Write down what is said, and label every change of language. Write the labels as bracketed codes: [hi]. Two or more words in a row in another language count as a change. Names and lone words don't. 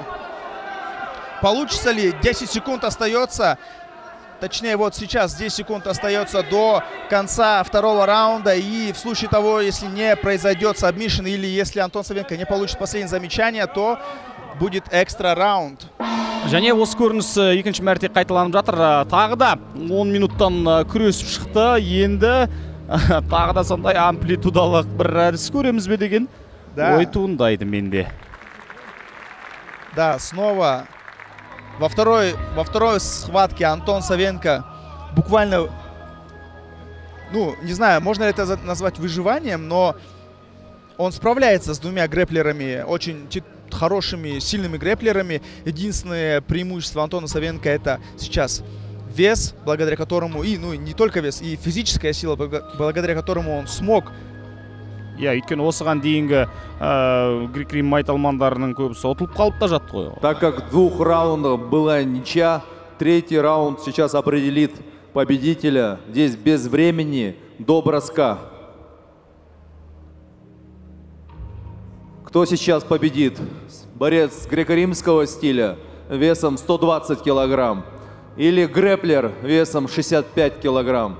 [ru] Получится ли? 10 секунд остается. Точнее, вот сейчас 10 секунд остается до конца 2-го раунда. И в случае того, если не произойдет сабмишн, или если Антон Савенко не получит последнее замечание, то будет экстра раунд. [kk] Және осы көрініс екінші мәрте қайталанып жатыр. Тағы да 10 минуттан күресіп шықты. Енді тағы да сондай амплитудалық бір әдіс көреміз бе деген ой туындайды менде. [ru] Да, снова во второй схватке Антон Савенко буквально, ну, не знаю, можно ли это назвать выживанием, но он справляется с 2 грэплерами, очень хорошими, сильными грэплерами. Единственное преимущество Антона Савенко — это сейчас вес, благодаря которому, и ну не только вес, и физическая сила, благодаря которому он смог. [kk] Өйткені осыған дейінгі грек-рим майталмандарының көбісі ұтылып қалып та жатты ғой. [ru] Так как в 2 раундах была ничья, 3-й раунд сейчас определит победителя. Здесь без времени до броска. Кто сейчас победит? Борец греко-римского стиля весом 120 килограмм или грэплер весом 65 килограмм?